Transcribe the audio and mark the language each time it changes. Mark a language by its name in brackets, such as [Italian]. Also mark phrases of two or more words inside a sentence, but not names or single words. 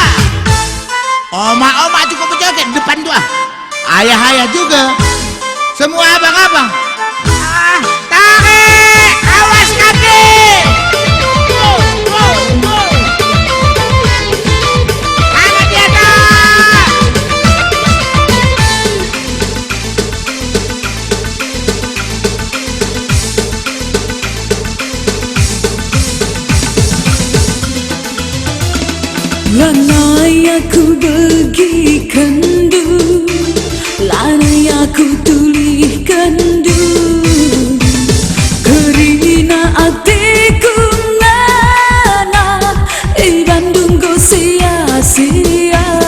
[Indonesian] Oma-oma cukup berjoget depan tuh. Ayah-ayah juga. Semua abang-abang. Tarik, awas kaki. Tangan di atas. [Batak Karo] Lanai aku bagi kendu Lanai aku tulih kendu Kerina atiku nana Bandung go sia-sia